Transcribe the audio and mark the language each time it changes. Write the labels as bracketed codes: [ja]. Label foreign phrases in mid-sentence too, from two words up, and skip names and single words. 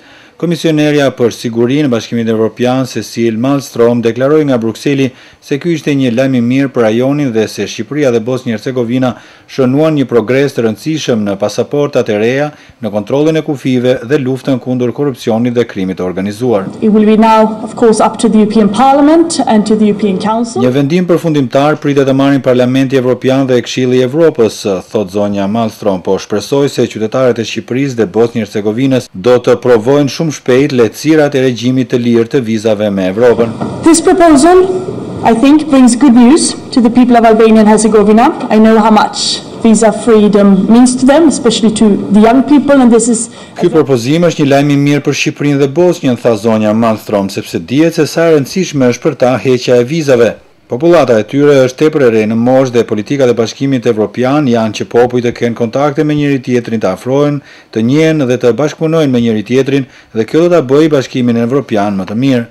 [sq] Komisionerja për sigurinë Bashkimit Evropian Cecilia Malmström deklaroi nga Brukseli se ky ishte një lajm i mirë për rajonin dhe se Shqipëria dhe Bosnjë-Hercegovina shënuan një progres të rëndësishëm në pasaportat e reja, në kontrollin e kufive dhe luftën kundër korrupsionit dhe krimit të organizuar. [en] It will be now, of course, up to the European Parliament and to the European Council. [sq] Një vendim përfundimtar pritet të marrin Parlamenti Evropian dhe Këshilli i Evropës, thot zonja Malmström, po shpresoi se qytetarët e Shqipërisë dhe Bosnjë-Hercegovinës do të provojnë shumë shpejt lehtësirat e regjimit të lirë të vizave me Evropën. [en] This proposal, I think, brings good news to the people of Albania and Herzegovina. I know how much visa freedom means to them, especially to the young people, and this is... [sq] Ky propozim është një lajm i mirë për Shqipërinë dhe Bosnjën, tha zonja Malmström, sepse dihet se sa e rëndësishme është për ta heqja e vizave. Popullata e tyre është tepër e re në moshë dhe politikat e Bashkimit Evropian janë që popujt të kenë kontakte me njëri tjetrin, të afrohen, të njihen dhe të bashkëpunojnë me njëri tjetrin dhe kjo do ta bëjë Bashkimin Evropian më të mirë.